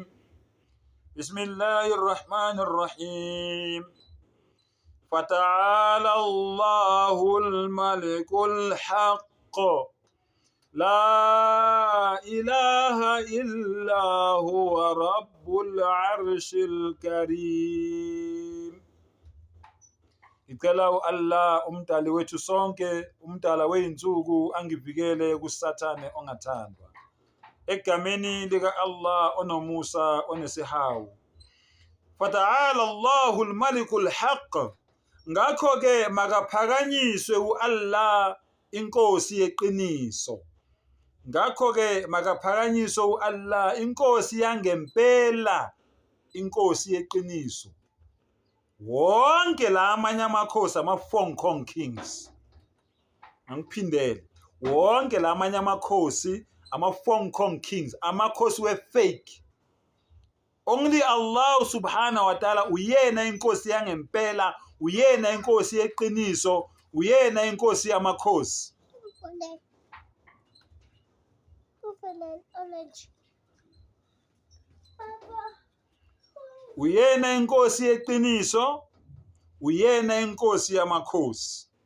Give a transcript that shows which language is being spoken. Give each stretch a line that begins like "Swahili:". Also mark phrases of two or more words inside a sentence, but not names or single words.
Arabic: بسم الله الرحمن الرحيم. فتعالى الله الملك الحق لا إله إلا هو رب العرش الكريم.
Zulu: Ngicela Allah umdali wethu sonke, umdala weyinsuku, angivikele kusathane ongathandwa. Egameni lika Allah onomusa onesihawu.
Arabic: فتعالى الله الملك الحق.
Zulu: Ngakho ke makaphakanyiswe uAllah inkosi yeqiniso. Ngakho ke makaphakanyiswe uAllah inkosi yangempela, inkosi yeqiniso. Wonke la amanye amakhosi ama-
English: Fong Kong Kings.
Zulu: Angiphindele. Wonke la amanye amakhosi ama-
English: Fong Kong Kings,
Zulu: amakhosi we-fake. Only Allah
Arabic: سبحانه وتعالى
Zulu: uyena inkosi yangempela, uyena inkosi yeqiniso, uyena inkosi yamakhosi. Uyena inkosi yeqiniso, uyena inkosi yamakhosi.